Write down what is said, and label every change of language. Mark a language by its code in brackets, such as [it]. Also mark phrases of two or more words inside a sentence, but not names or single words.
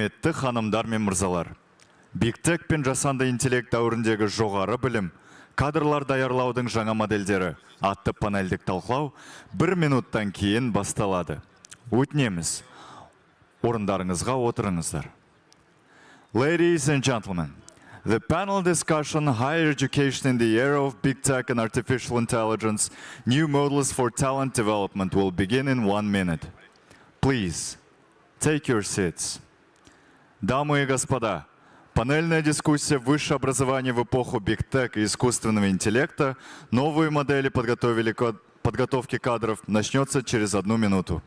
[kk] Құрметті ханымдар мен мырзалар, биктек пен жасанды интеллект дәуіріндегі жоғары білім, кадрлар даярлаудың жаңа модельдері атты панельдік талқылау 1 минуттан кейін басталады. Өтінеміз, орындарыңызға отырыңыздар. [en] Ladies and gentlemen, the panel discussion Higher Education in the Era of Big Tech and Artificial Intelligence, New Models for Talent Development will begin in 1 minute. Please, take your seats. [ru] Дамы и господа, панельная дискуссия «Высшее образование в эпоху [en] Big Tech [ru] и искусственного интеллекта. Новые модели подготовки кадров» начнется через 1 минуту.